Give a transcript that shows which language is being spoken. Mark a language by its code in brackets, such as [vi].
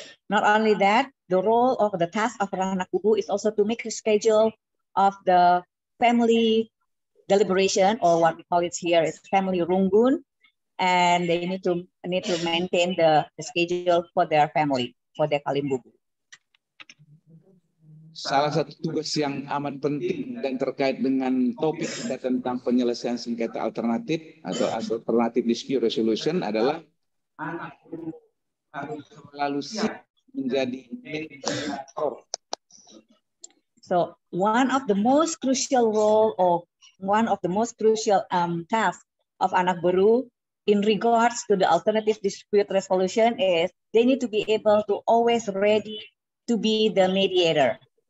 [en] Not only that, the role of the task of anak beru is also to make a schedule of the family deliberation, or what we call it here is family runggun, and they need to maintain the schedule for their family, for their kalimbubu. [id] Salah satu tugas yang amat penting dan terkait dengan topik kita tentang penyelesaian sengketa alternatif atau [en] alternative dispute resolution [id] adalah anak beru harus selalu siap menjadi mediator. [en] So one of the most crucial role or one of the most crucial tasks of anak beru in regards to the alternative dispute resolution is they need to be able to always ready to be the mediator.